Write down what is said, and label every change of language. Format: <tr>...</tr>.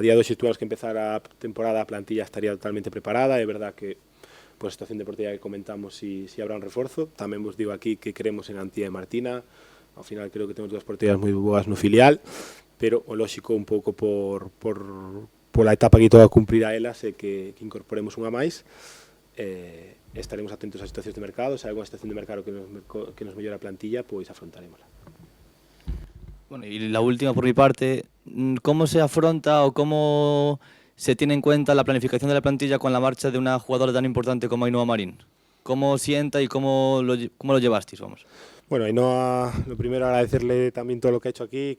<gl>A día de hoxe tuvemos que empezar a temporada, a plantilla estaría totalmente preparada, é verdad que por a situación deportiva que comentamos si habrá un reforzo. Tamén vos digo aquí que creemos en Antía e Martina, ao final creo que temos 2 porterías moi boas no filial, pero o lóxico un pouco por a etapa que toca cumprir a elas é que incorporemos unha máis. Estaremos atentos ás situacións de mercado, se hai alguna situación de mercado que nos mellora a plantilla, pois afrontarémola.</gl> <es>Bueno, y la última por mi parte, ¿cómo se afronta o cómo se tiene en cuenta la planificación de la plantilla con la marcha de una jugadora tan importante como Ainhoa Marín? ¿Cómo sienta y cómo lo llevasteis, vamos? Bueno, Ainhoa, lo primero agradecerle también todo lo que ha hecho aquí.</es>